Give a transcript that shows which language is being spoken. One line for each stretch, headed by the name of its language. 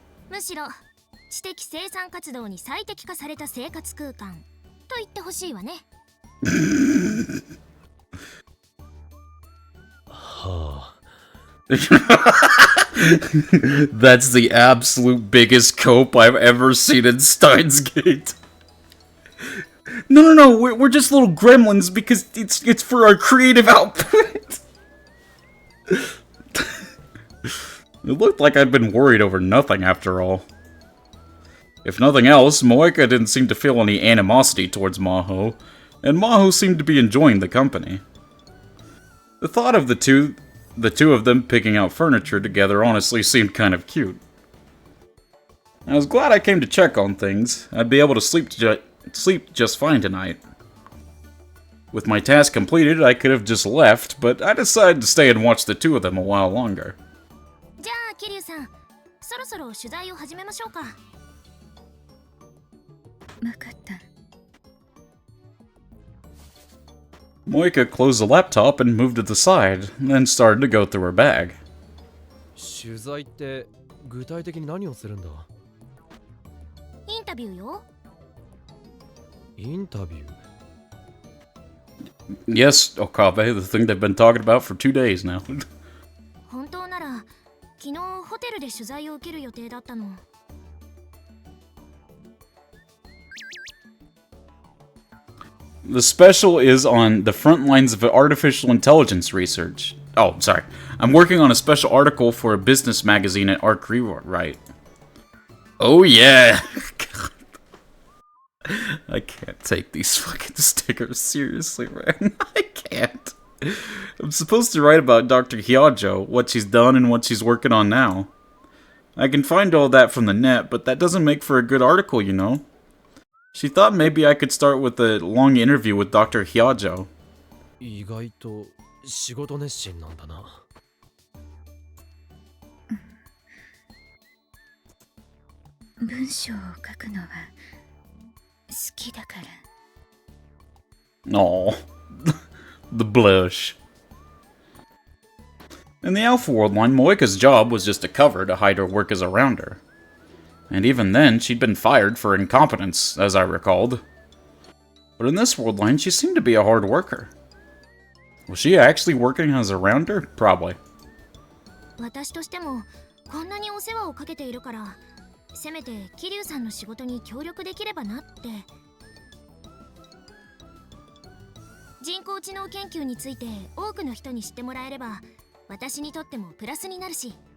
Japanese: むしろ知的生産活動に最適化された生活空間と言ってほしいわね。
English: That's the absolute biggest cope I've ever seen in Steins Gate. No, we're just little gremlins because it's for our creative output. It looked like I'd been worried over nothing after all. If nothing else, Moeka didn't seem to feel any animosity towards Maho, and Maho seemed to be enjoying the company. The thought of the two of them picking out furniture together honestly seemed kind of cute. I was glad I came to check on things. I'd be able to sleep just fine tonight. With my task completed, I could have just left, but I decided to stay and watch the two of them a while longer.
Japanese: じゃあ、桐生さん、そろそろ取材を始めましょうか。わかった。
English: Moeka closed the laptop and moved to the side, then started to go through her bag.
Japanese: 取材って具体的に何をするんだ？インタビューよ。インタビュー？
English: Yes, Okabe, the thing they've been talking about for 2 days now.
Japanese: 本当なら、昨日ホテルで取材を受ける予定だったの。
English: The special is on the front lines of artificial intelligence research. Oh, sorry. I'm working on a special article for a business magazine at Arc Rewrite. Oh yeah! I can't take these fucking stickers seriously, man. I can't. I'm supposed to write about Dr. Hyajo, what she's done and what she's working on now. I can find all that from the net, but that doesn't make for a good article, you know? She thought maybe I could start with a long interview with Dr. Hyajo.
Japanese: 意外と仕事熱心なんだな。文章を書くのは好きだから。
English: Aw. The blush. In the Alpha World line, Moeka's job was just a cover to hide her work as a rounder. And even then, she'd been fired for incompetence, as I recalled. But in this world line, she seemed to be a hard worker. Was she actually working as a rounder? Probably.
Japanese: 私としてもこんなにお世話をかけているから、せめて桐生さんの仕事に協力できればなって。人工知能研究について多くの人に知ってもらえれば、私にとってもプラスになるし。